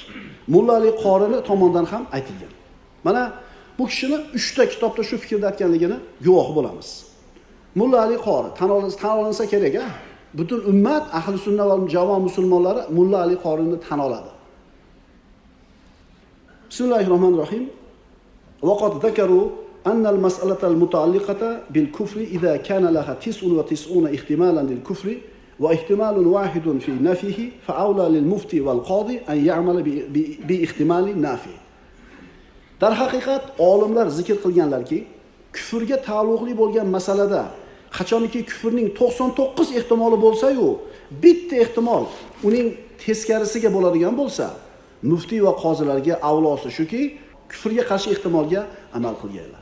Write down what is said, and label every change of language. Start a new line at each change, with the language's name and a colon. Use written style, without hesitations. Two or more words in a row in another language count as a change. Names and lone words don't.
Uzbek: Mulla Ali Qorini tomonidan ham aytilgan. Mana bu kishini 3 ta kitobda shu fikrda aytganligini guvohi bo'lamiz. Mulla Ali Qori tan olinsa kerak, a? Butun ummat, ahli sunna va jamoat musulmonlari Mulla Ali Qorini tan oladi.
Arabic: Bismillahirrohmanirrohim. وقد ذكروا أن المسألة المتعلقة بالكفر إذا كان لها 99 احتمالا للكفر واحتمال واحد في نفيه فالأولى للمفتي والقاضي أن يعمل باحتمال النفي.
Uzbek: Dar haqiqat olimlar zikr qilganlarki, kufrga taalluqli bo'lgan masalada qachonki kufrning 99 ehtimoli bo'lsa-yu, bitta ehtimol uning teskarisiga bo'ladigan bo'lsa, mufti va qozilarga avlosi shuki, kufrga qarshi ehtimolga amal qilganlar.